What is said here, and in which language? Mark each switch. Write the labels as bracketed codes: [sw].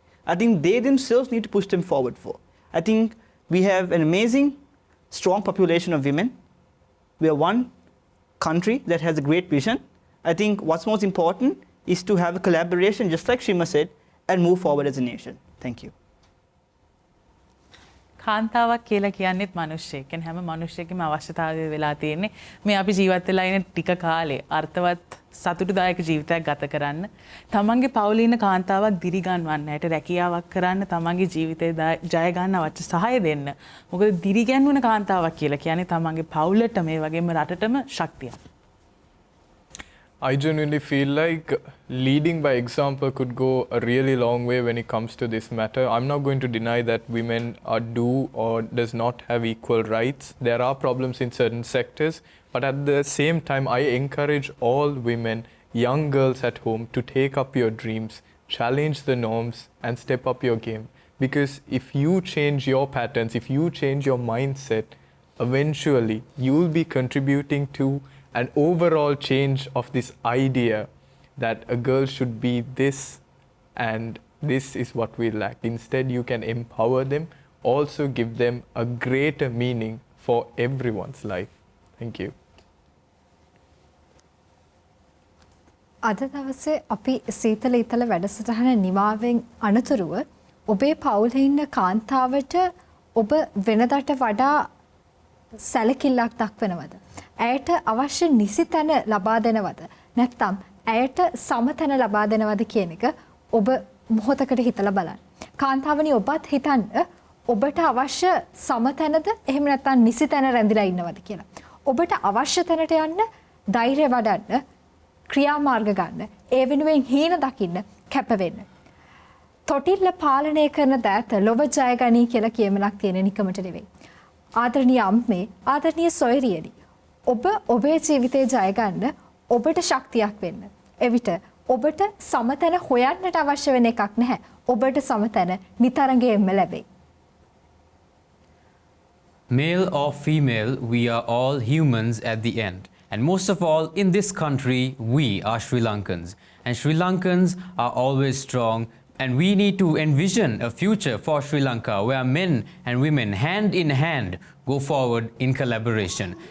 [en] I think they themselves need to push them forward for. I think we have an amazing, strong population of women. We are one country that has a great vision. I think what's most important is to have a collaboration, just like Shima said, and move forward as a nation. Thank you. [si] කාන්තාවක් කියලා කියන්නේත් මිනිස්සෙක්. කියන්නේ හැම මිනිස්සෙකම අවශ්‍යතාවය වෙලා තියෙන්නේ මේ අපි ජීවත් වෙලා ඉන්න ටික කාලේ අර්ථවත් සතුටුදායක ජීවිතයක් ගත කරන්න. තමන්ගේ පවුලේ ඉන්න කාන්තාවක් දිරි ගන්නවන්න ඇයට රැකියාවක් කරන්න තමන්ගේ ජීවිතේ ජය ගන්න අවශ්‍ය සහාය දෙන්න. මොකද දිරි ගැන්වන කාන්තාවක් කියලා කියන්නේ තමන්ගේ පවුලට මේ වගේම රටටම ශක්තියක්. [en] I genuinely feel like leading by example could go a really long way when it comes to this matter. I'm not going to deny that women do or does not have equal rights. There are problems in certain sectors, but at the same time, I encourage all women, young girls at home, to take up your dreams, challenge the norms, and step up your game. Because if you change your patterns, if you change your mindset, eventually you will be contributing to an overall change of this idea that a girl should be this and this is what we lack. Instead, you can empower them, also give them a greater meaning for everyone's life. Thank you. [si] අද දවසේ අපි සීතල ඊතල වැඩසටහන නිමාවෙන් අනතුරුව ඔබේ පවුලේ ඉන්න කාන්තාවට ඔබ වෙනදාට වඩා සැලකිල්ලක් දක්වනවද? ඇයට අවශ්‍ය නිසි තැන ලබා දෙනවද? නැත්නම් ඇයට සම තැන ලබා දෙනවද කියන එක ඔබ මොහොතකට හිතලා බලන්න. කාන්තාවනි ඔබත් හිතන්න ඔබට අවශ්‍ය සම තැනද එහෙම නැත්නම් නිසි තැන රැඳිලා ඉන්නවද කියලා. ඔබට අවශ්‍ය තැනට යන්න ධෛර්යය වඩන්න ක්‍රියාමාර්ග ගන්න ඒ වෙනුවෙන් හීන දකින්න කැප වෙන්න. තොටිල්ල පාලනය කරන දෑත ලොව ජය ගනී කියලා කියමනක් තියෙන නිකමට නෙවෙයි. ආදරණීය අම්මේ ආදරණීය සොයරියනි ඔබ ඔබේ ජීවිතේ ජය ගන්න ඔබට ශක්තියක් වෙන්න. එවිට ඔබට සමතන හොයන්නට අවශ්‍ය වෙන එකක් නැහැ. ඔබට සමතන නිතරංගෙම ලැබේ. [en] Male or female, we are all humans at the end. And most of all, in this country, we are Sri Lankans. And Sri Lankans are always strong. And we need to envision a future for Sri Lanka where men and women, hand in hand, go forward in collaboration.